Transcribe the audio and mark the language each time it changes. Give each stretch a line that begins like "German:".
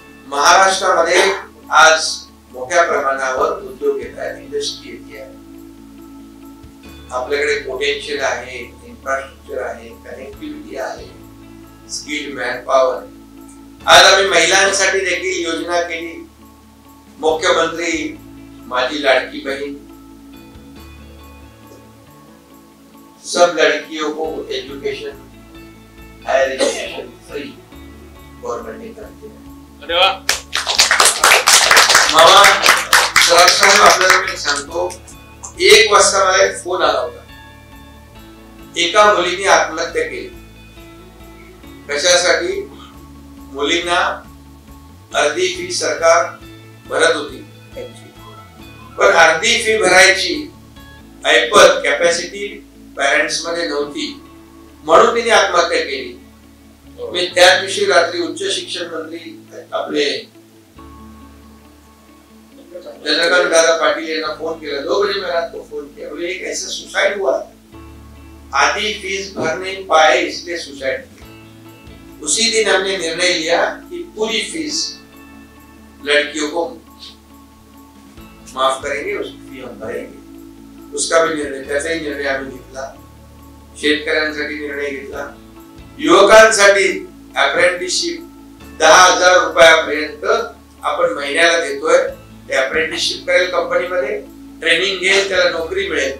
Marathi: महाराष्ट्रामध्ये आज मोठ्या प्रमाणावर उद्योग येत आहेत, इंडस्ट्री येते आहे. आपल्याकडे पोटेन्शियल आहे, इन्फ्रास्ट्रक्चर आहे, कनेक्टिव्हिटी आहे, स्किल्ड मॅनपॉवर. आज आम्ही महिलांसाठी देखील योजना केली.
Hindi: मुख्यमंत्री माझी लाडकी बहन, सब लड़कियों को education, higher education free government ने करते हैं.
Marathi: अरे वाह. मामा, आपल्याला मी सांगतो 1 वाजता मला एक फोन आला होता. एका मुलीने आत्महत्या केली. कशासाठी? मुलींना अर्धी फी सरकार भरत होती, पण अर्धी फी भरायची ऐपत कॅपॅसिटी पॅरेंट्स मध्ये नव्हती, म्हणून तिने आत्महत्या केली. मी त्या दिवशी रात्री उच्च शिक्षण मंत्री आपले चंद्रकांत दादा पाटिल यांना फोन केला.
Hindi: 2 बजे मैं रात को फोन किया. बोले एक ऐसा सुसाइड हुआ, आधी फीस भर नहीं पाए इसलिए सुसाइड किया. उसी दिन हमने निर्णय लिया कि पूरी फीस लड़कियों को माफ करेंगे, उसकी फी हम भरेंगे. उसका भी निर्णय,
Marathi: त्याचाही निर्णय आम्ही घेतला. शेतकऱ्यांसाठी निर्णय घेतला. युवकांसाठी अप्रेंटिसशिप 10,000 रुपयापर्यंत आपण महिन्याला देतोय. ते अप्रेंटिसशिप करेल कंपनीमध्ये, ट्रेनिंग घेईल, त्याला नोकरी मिळेल.